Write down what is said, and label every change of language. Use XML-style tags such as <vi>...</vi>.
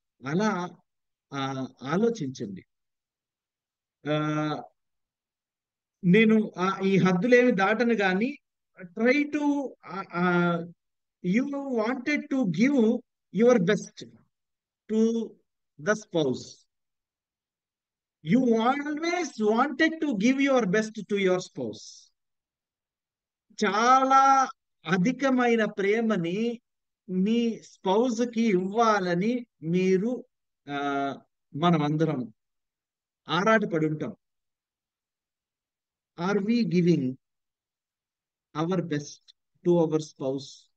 <te>అలా ఆ ఆలోచించండి. ఆ నేను ఈ హద్దులేమి దాటను కానీ,</te> <en>Try to, you wanted to give your best to the spouse. You always wanted to give your best to your spouse.</en> <te>చాలా అధికమైన ప్రేమని మీ స్పౌజ్ కి ఇవ్వాలని మీరు ఆ మనమందరం ఆరాటపడి ఉంటాం.</te> <en>Are we giving our best to our spouse?</en>